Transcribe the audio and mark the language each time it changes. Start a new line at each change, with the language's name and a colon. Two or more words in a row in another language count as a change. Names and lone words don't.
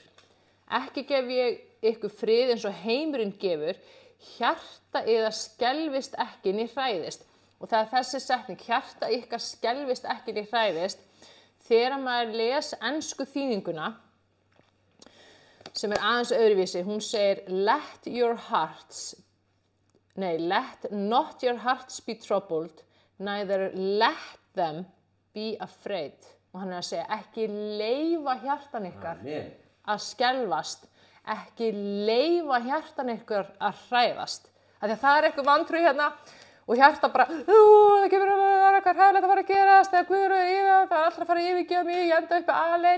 Icelandic: Ekki gef ég ykkur frið eins og heimurinn gefur, hjarta yðar skelfist ekki né hræðist. Og það er þessi setning, hjarta ykkar skelfist ekki né hræðist. Þegar maður les ensku þýðinguna, sem er aðeins öðruvísi, hún segir
English: let not your hearts be troubled, neither let them be afraid.
Icelandic: Og hann er að segja, ekki leyfa hjartan ykkar að skelfast, ekki leyfa hjartan ykkar að hræðast. Það er eitthvað vantrú hérna og hjarta bara, það kemur eitthvað hræðilegt að fara að gerast, eða Guður og það er alltaf að fara að yfirgefa mig, ég enda uppi aleinn.